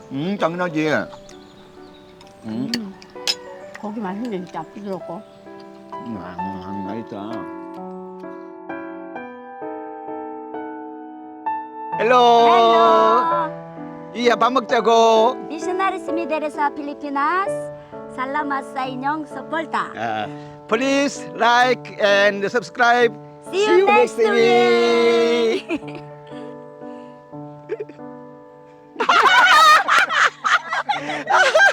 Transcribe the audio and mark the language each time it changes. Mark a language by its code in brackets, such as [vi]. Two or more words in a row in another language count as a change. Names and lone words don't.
[ko] 당연하지. 고기 맛있네 진짜 부드럽고. 맛있다. 헬로. 이야 밥 먹자고. [tl] Misionaries Mideresa Pilipinas, salamat sa inyong suporta. [en] Please like and subscribe. See you next week. week.